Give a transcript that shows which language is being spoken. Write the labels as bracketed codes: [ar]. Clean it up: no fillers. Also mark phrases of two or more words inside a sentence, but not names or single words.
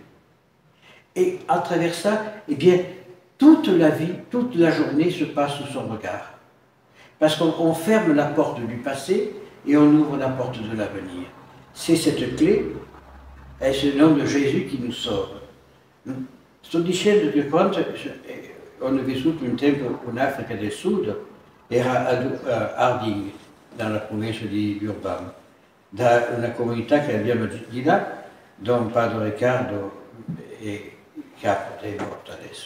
[fr] Et à travers ça, eh bien, toute la vie, toute la journée se passe sous son regard. Parce qu'on ferme la porte du passé et on ouvre la porte de l'avenir. C'est cette clé, et c'est le nom de Jésus qui nous sauve. [it] Sto dicendo che quando ho vissuto un tempo in Africa del Sud, era a Harding, nella provincia di Durban, da una comunità che abbiamo di là, Don Padre Riccardo e capo è morto adesso.